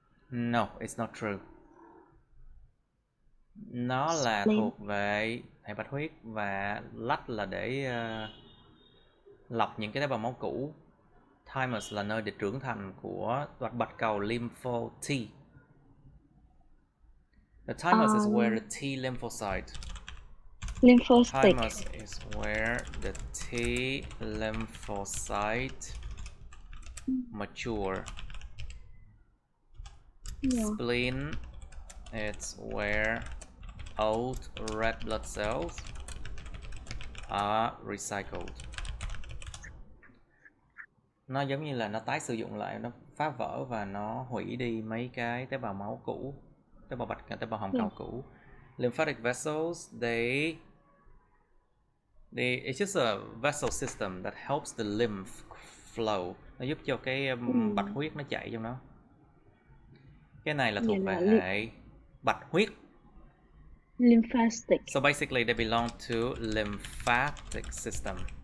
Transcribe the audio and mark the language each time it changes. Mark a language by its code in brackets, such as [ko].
[en] No, it's not true. [vi] Nó là thuộc về hệ bạch huyết và lách là để lọc những cái tế bào máu cũ. Thymus là nơi để trưởng thành của bạch cầu lympho T. [en] The thymus is where the T lymphocyte. Thymus is where the T lymphocyte mature. Spleen, it's where old red blood cells are recycled. [vi] Nó giống như là nó tái sử dụng lại, nó phá vỡ và nó hủy đi mấy cái tế bào máu cũ, tế bào hồng cầu cũ. [en] Lymphatic vessels, it's just a vessel system that helps the lymph flow. [vi] Nó giúp cho cái bạch huyết nó chạy trong nó. Cái này là thuộc về hệ bạch huyết. [en] Lymphatic. So basically they belong to lymphatic system.